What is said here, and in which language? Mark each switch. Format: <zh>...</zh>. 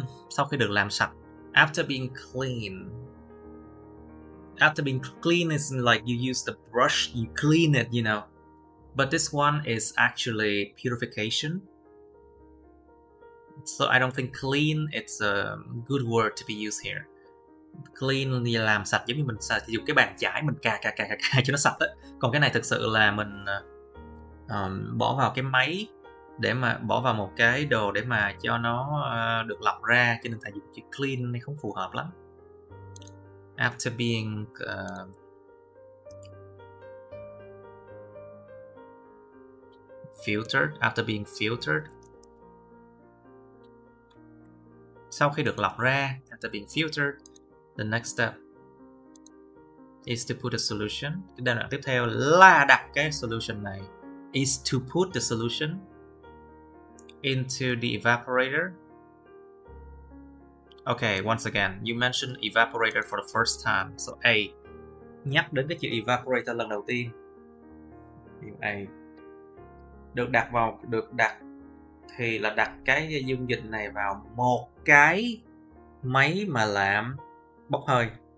<vi>Sau khi được làm sạch.</vi> <en>After being clean. After being clean is like you use the brush, you clean it, you know. But this one is actually purification. So I don't think clean it's a good word to be used here.</en> <vi>Clean thì làm sạch, giống như mình dùng cái bàn chải mình cà cho nó sạch á. Còn cái này thực sự là mình bỏ vào cái máy để mà bỏ vào một cái đồ để mà cho nó được lọc ra, cho nên thầy dùng chữ clean này không phù hợp lắm.</vi> <en>After being filtered, after being filtered.</en> <vi>Sau khi được lọc ra,</vi> <en>after being filtered, the next step is to put a solution.</en> <vi>Cái giai đoạn tiếp theo là đặt cái solution này.</vi> <en>Is to put the solution into the evaporator. Okay, once again, you mentioned evaporator for the first time.</en> <vi>So A, nhắc đến cái chữ evaporator lần đầu tiên. A được đặt thì là đặt cái dung dịch này vào một cái máy mà làm bốc hơi.</vi>